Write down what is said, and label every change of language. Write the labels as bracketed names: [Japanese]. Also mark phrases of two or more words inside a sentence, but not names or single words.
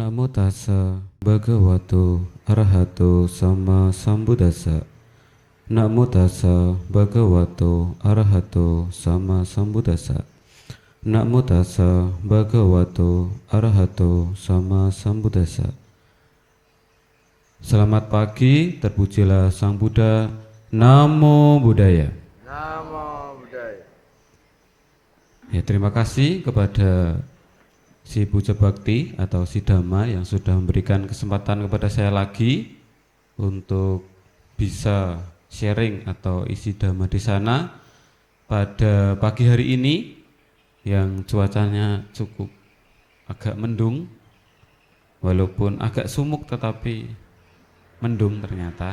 [Pali] tassa bhagavato arahato sama sambuddhassa. Namo tassa bhagavato arahato sama sambuddhassa. Namo tassa bhagavato arahato sama sambuddhassa. [Indonesian] Selamat pagi, terpujilah Sang Buddha. [Pali] Namo Buddhaya. Namo Buddhaya. [Indonesian] Ya, terima kasih kepada si Puja Bakti atau si Dhamma yang sudah memberikan kesempatan kepada saya lagi untuk bisa sharing atau isi Dhamma di sana pada pagi hari ini yang cuacanya cukup agak mendung, walaupun agak sumuk tetapi mendung ternyata.